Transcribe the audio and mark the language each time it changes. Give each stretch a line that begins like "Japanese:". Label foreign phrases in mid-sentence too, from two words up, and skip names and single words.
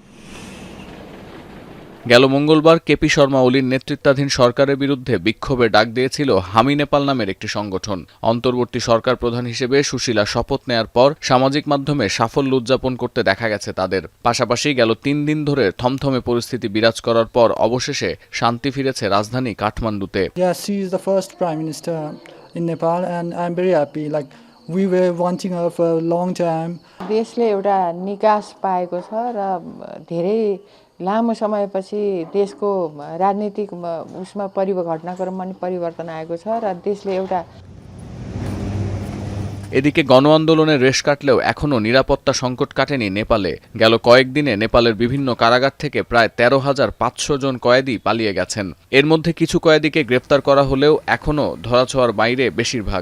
Bangla: গেল মঙ্গলবার কেপি শর্মা ওলির নেতৃত্বাধীন সরকারের বিরুদ্ধে বিক্ষোভের ডাক দিয়েছিল হামি নেপাল নামের একটি সংগঠন। অন্তর্বর্তী সরকার প্রধান হিসেবে সুশীলা শপথ নেয়ার পর সামাজিক মাধ্যমে সাফল্য উদযাপন করতে দেখা গেছে তাদের। পাশাপাশি গেল 3 দিন ধরে থমথমে পরিস্থিতি বিরাজ করার পর অবশেষে শান্তি ফিরেছে রাজধানী কাঠমান্ডুতে।
English: in Nepal and I'm very happy, like we were wanting her for a long time.
Nepali: देशले एउटा निकास पाएको छ र धेरै लामो समयपछि देशको राजनीतिक उसमा घटनाक्रममा पनि परिवर्तन आएको छ र देशले एउटा।
Bangla: এদিকে গণ আন্দোলনের রেশ কাটলেও এখনও নিরাপত্তা সংকট কাটেনি নেপালে। গেল কয়েকদিনে নেপালের বিভিন্ন কারাগার থেকে প্রায় 13,500 জন কয়েদি পালিয়ে গেছেন। এর মধ্যে কিছু কয়েদিকে গ্রেপ্তার করা হলেও এখনও ধরাছোঁয়ার বাইরে বেশিরভাগ।